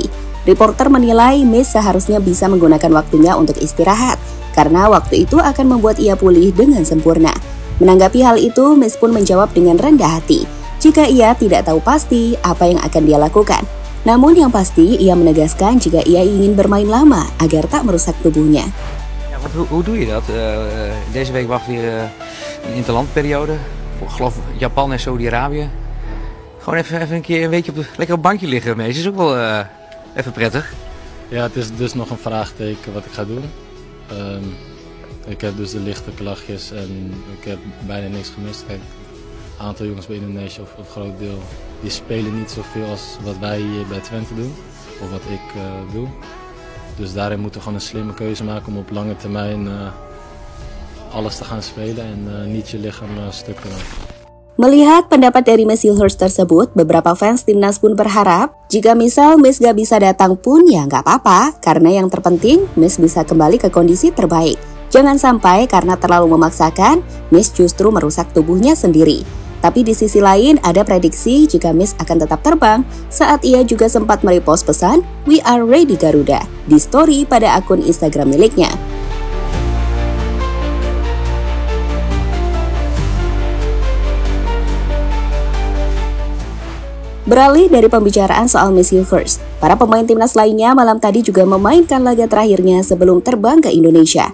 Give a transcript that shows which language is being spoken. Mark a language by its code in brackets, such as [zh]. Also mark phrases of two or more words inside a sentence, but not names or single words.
[id] Reporter menilai Miss seharusnya bisa menggunakan waktunya untuk istirahat, karena waktu itu akan membuat ia pulih dengan sempurna. Menanggapi hal itu, Miss pun menjawab dengan rendah hati jika ia tidak tahu pasti apa yang akan dia lakukan. Namun yang pasti, ia menegaskan jika ia ingin bermain lama agar tak merusak tubuhnya. [nl] Ja, hoe doe je dat? Deze week wacht weer een interlandperiode. Ik geloof Japan en Saudi-Arabië. Gewoon even een keer een weekje lekker op het bankje liggen, Mees. Is ook wel even prettig. Ja, het is dus nog een vraagteken wat ik ga doen. Ik heb dus de lichte klachtjes en ik heb bijna niks gemist. Kijk, een aantal jongens bij Indonesië, of een groot deel, die spelen niet zoveel als wat wij hier bij Twente doen. Of wat ik doe. Dus daarin moeten we gewoon een slimme keuze maken om op lange termijn alles te gaan spelen en niet je lichaam stuk te maken. [id] Melihat pendapat dari Messilhurst tersebut, beberapa fans timnas pun berharap jika misal Miss gak bisa datang pun ya nggak apa-apa, karena yang terpenting Miss bisa kembali ke kondisi terbaik. Jangan sampai karena terlalu memaksakan, Miss justru merusak tubuhnya sendiri. Tapi di sisi lain ada prediksi jika Miss akan tetap terbang saat ia juga sempat merepost pesan [en] "We are ready [id] Garuda" di story pada akun Instagram miliknya. Beralih dari pembicaraan soal Messilhurst, para pemain timnas lainnya malam tadi juga memainkan laga terakhirnya sebelum terbang ke Indonesia.